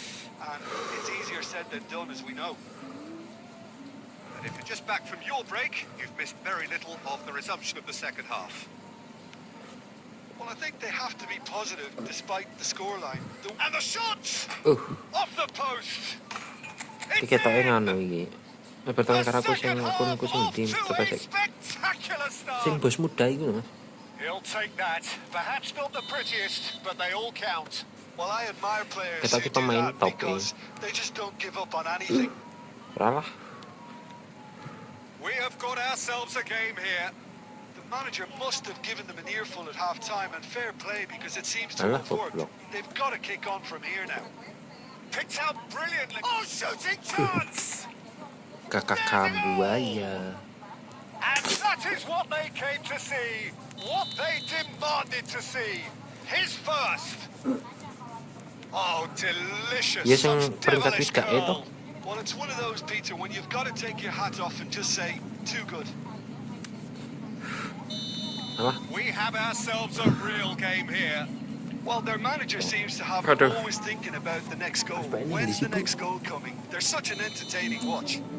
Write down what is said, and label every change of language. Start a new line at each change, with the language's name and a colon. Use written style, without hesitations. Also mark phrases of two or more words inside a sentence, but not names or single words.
English: And it's easier said than done, as we know. And if you're just back from your break, you've missed very little of the resumption of the second half. Well, I think they have to be positive despite the scoreline. And the shot! Off the post!
Javanese: Iki
English: It's
Javanese: ketoke
English: in!
Javanese: nganu iki. Pertama
English: The
Javanese: karo aku sing
English: second half
Javanese: akunku sing
English: off
Javanese: di
English: to
Javanese: coba
English: a
Javanese: sik.
English: spectacular
Javanese: Sing
English: start.
Javanese: bos muda iku lho Mas.
English: He'll take that. Perhaps not the prettiest, but they all count. Well, I admire players
Indonesian: Kita
English: who
Indonesian: kita
English: do
Javanese: main
English: that top because they just don't give up on anything. Ralah. We have got ourselves a game here. The manager must have given them an earful at half-time, and fair play because it seems to Alah, have worked.
Indonesian: goblok.
English: They've got to kick on from here now. Picked out brilliantly. Oh, shooting chance!
Indonesian: Kakak buaya.
English: And that is what they came to see. What they demanded to see. His first. Oh, delicious.
Javanese: Iya sing
English: Such
Indonesian: peringkat
English: devilish
Indonesian: 3 itu.
English: goal. Well, it's one of those, Peter, when you've got to take your hat off and just say, too good. Alah. We have ourselves a real game here. Well, their manager seems to have
Indonesian: Aduh.
English: always thinking about the next goal.
Indonesian: Apa ini
English: When's the
Indonesian: disitu?
English: next goal coming? They're such an entertaining watch.